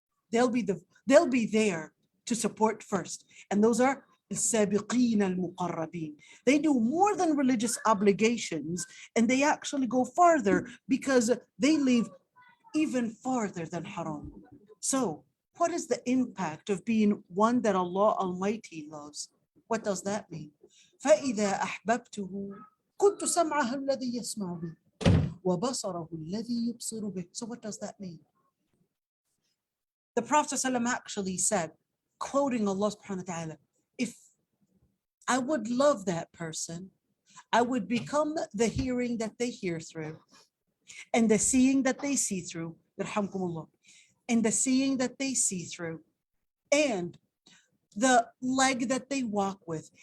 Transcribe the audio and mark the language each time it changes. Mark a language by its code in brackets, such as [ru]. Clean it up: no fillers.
[en] They'll be there to support first. And those are السابقين المقربين. They do more than religious obligations, and they actually go farther because they leave even farther than haram. So what is the impact of being one that Allah Almighty loves? What does that mean? [ar] فَإِذَا أَحْبَبْتُهُ كُنْتُ سَمْعَهُ الَّذِي يَسْمَعُ بِهِ وَبَصَرَهُ الَّذِي يُبْصِرُ بِهِ. [en] So what does that mean? The Prophet ﷺ actually said, quoting Allah subhanahu wa ta'ala, if I would love that person, I would become the hearing that they hear through, and the seeing that they see through, yarhamkumullah, and the seeing that they see through, and the leg that they walk with.